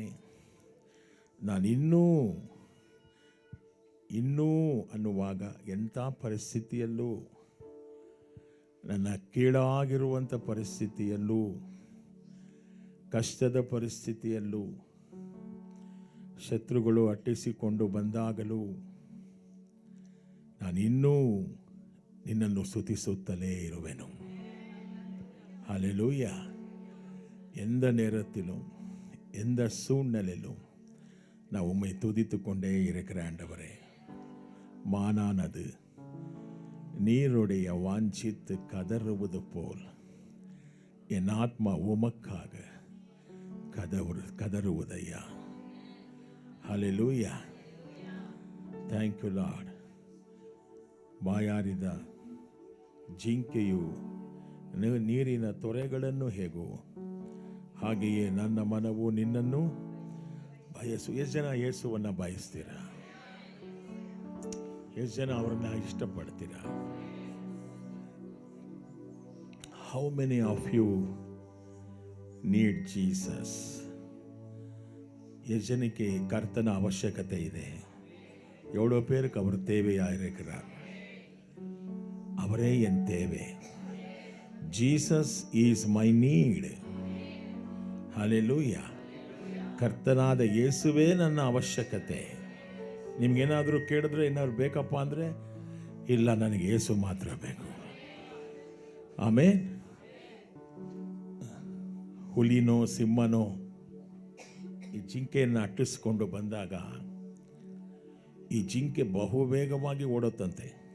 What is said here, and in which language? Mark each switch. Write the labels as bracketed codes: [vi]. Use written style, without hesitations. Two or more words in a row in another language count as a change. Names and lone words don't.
[kn] ನಾನಿನ್ನೂ ಅನ್ನುವಾಗ ಎಂಥ ಪರಿಸ್ಥಿತಿಯಲ್ಲೂ, ನನ್ನ ಕೀಳಾಗಿರುವಂಥ ಪರಿಸ್ಥಿತಿಯಲ್ಲೂ, ಕಷ್ಟದ ಪರಿಸ್ಥಿತಿಯಲ್ಲೂ, ಶತ್ರುಗಳು ಅಟ್ಟಿಸಿಕೊಂಡು ಬಂದಾಗಲೂ ನಾನಿನ್ನೂ ನಿನ್ನನ್ನು ಸ್ತುತಿಸುತ್ತಲೇ ಇರುವೆನು. [ta] ஹல்லேலூயா. எந்த நேரத்திலும் எந்த சூழ்நிலையிலும் நான் உம்மை துதித்து கொண்டே இருக்கிற ஆண்டவரே. மானானது நீருடைய வாஞ்சித்து கதறுவது போல் என் ஆத்மா உமக்காக கதறுவதையா. ஹல்லேலூயா. [en] thank you Lord. [kn] ಬಾಯಾರಿದ ಜಿಂಕೆಯು ನೀರಿನ ತೊರೆಗಳನ್ನು ಹೇಗೋ ಹಾಗೆಯೇ ನನ್ನ ಮನವು ನಿನ್ನನ್ನು ಬಯಸು. ಎಷ್ಟು ಜನ ಯೇಸುವನ್ನು ಬಯಸ್ತೀರಾ? ಎಷ್ಟು ಜನ ಅವರನ್ನ ಇಷ್ಟಪಡ್ತೀರಾ? [en] how many of you need Jesus? [kn] ಎಷ್ಟು ಜನಕ್ಕೆ ಕರ್ತನ ಅವಶ್ಯಕತೆ ಇದೆ? [ta] எவ்வளோ பேருக்கு அவர் தேவையாக இருக்கிறார்? அவரே என் தேவை. [en] Jesus is my need. [kn] ಹಲ್ಲೆಲೂಯಾ. ಕರ್ತನಾದ ಯೇಸುವೇ ನನ್ನ ಅವಶ್ಯಕತೆ. ನಿಮ್ಗೇನಾದರೂ ಕೇಳಿದ್ರೆ ಏನಾದ್ರು ಬೇಕಪ್ಪ ಅಂದರೆ, ಇಲ್ಲ, ನನಗೆ ಯೇಸು ಮಾತ್ರ ಬೇಕು. ಆಮೇಲೆ ಹುಲಿನೋ ಸಿಂಹನೋ ಈ ಜಿಂಕೆಯನ್ನು ಅಟ್ಟಿಸ್ಕೊಂಡು ಬಂದಾಗ ಈ ಜಿಂಕೆ ಬಹು ವೇಗವಾಗಿ ಓಡುತ್ತಂತೆ.